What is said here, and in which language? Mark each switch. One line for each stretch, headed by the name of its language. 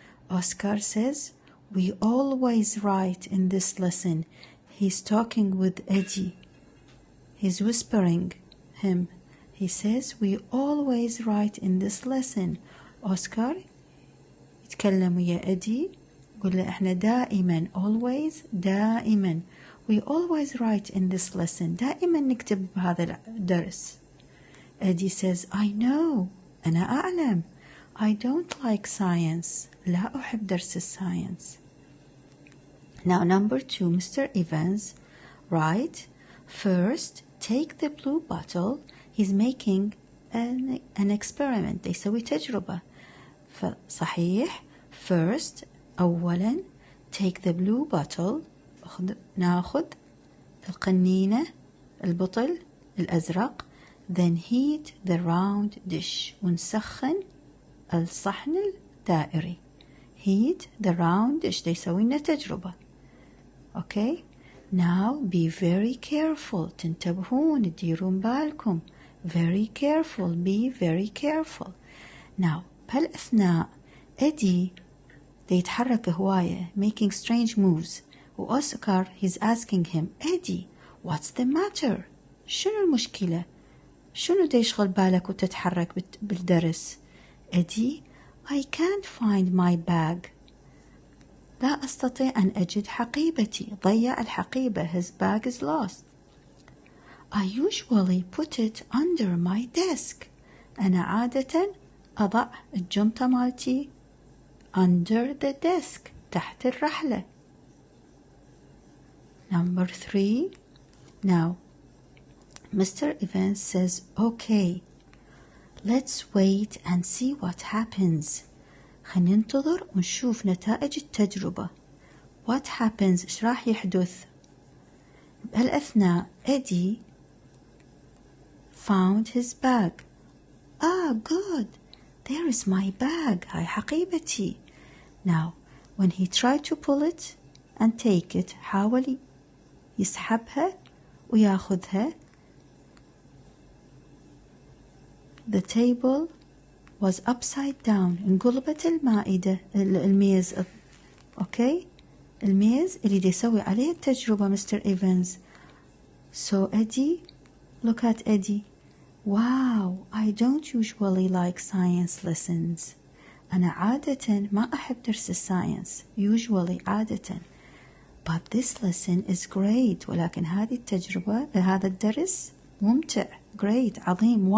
English: Oscar says, we always write in this lesson. He's talking with Eddie. He's whispering him. He says, we always write in this lesson.
Arabic: Oscar يتكلم ويا Eddie. قل له احنا دائما always دائما
English: we always write in this lesson
Arabic: دائما نكتب بهذا الدرس.
English: Eddie says I know
Arabic: أنا أعلم
English: I don't like science
Arabic: لا أحب درس الساينس.
English: Now number 2, Mr. Evans write first take the blue bottle. He's making an experiment.
Arabic: يسوي تجربة. فصحيح first أولاً
English: take the blue bottle
Arabic: ناخذ القنينة البطل الأزرق
English: then heat the round dish
Arabic: ونسخن الصحن الدائري.
English: heat the round dish
Arabic: ده يسوي لنا تجربة.
English: okay now be very careful
Arabic: تنتبهون تديرون بالكم
English: very careful be very careful.
Arabic: now بهالأثناء إدي يتحرك هواية
English: making strange moves
Arabic: وأوسكار
English: he's asking him Eddie what's the matter
Arabic: شنو المشكلة شنو دا يشغل بالك وتتحرك بالدرس.
English: Eddie I can't find my bag
Arabic: لا أستطيع أن أجد حقيبتي ضيع الحقيبة
English: his bag is lost. I usually put it under my desk
Arabic: أنا عادة أضع الجنطة مالتي
English: under the desk
Arabic: تحت الرحلة.
English: number 3 now Mr. Evans says okay let's wait and see what happens.
Arabic: خلينا ننتظر ونشوف نتائج التجربة.
English: what happens
Arabic: إيش راح يحدث. بهالأثناء Eddie found his bag.
English: good there is my bag
Arabic: هاي حقيبتي.
English: now when he tried to pull it and take it
Arabic: حاول يسحبها وياخذها.
English: the table was upside down
Arabic: انقلبت المائدة الميز. okay الميز اللي دي يسوي عليه التجربة مستر إيفانز.
English: so Eddie look at Eddie. wow I don't usually like science lessons
Arabic: أنا عادة ما أحب درس الساينس
English: usually عادة but this lesson is great
Arabic: ولكن هذه التجربة هذا الدرس ممتع
English: great عظيم.